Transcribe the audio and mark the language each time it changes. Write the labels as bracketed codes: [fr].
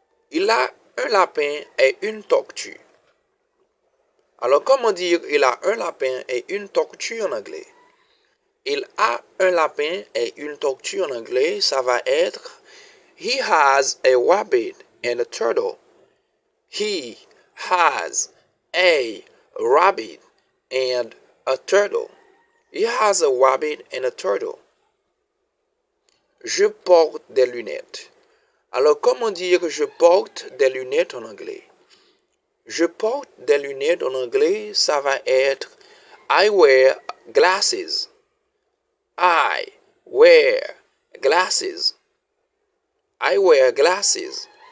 [fr] Il a un lapin et une tortue. Alors, comment dire il a un lapin et une tortue en anglais? Il a un lapin et une tortue en anglais, ça va être [en] he has a rabbit and a turtle. He has a rabbit and a turtle. He has a rabbit and a turtle. [fr] Je porte des lunettes. Alors, comment dire je porte des lunettes en anglais? Je porte des lunettes en anglais, ça va être [en] I wear glasses. I wear glasses. I wear glasses.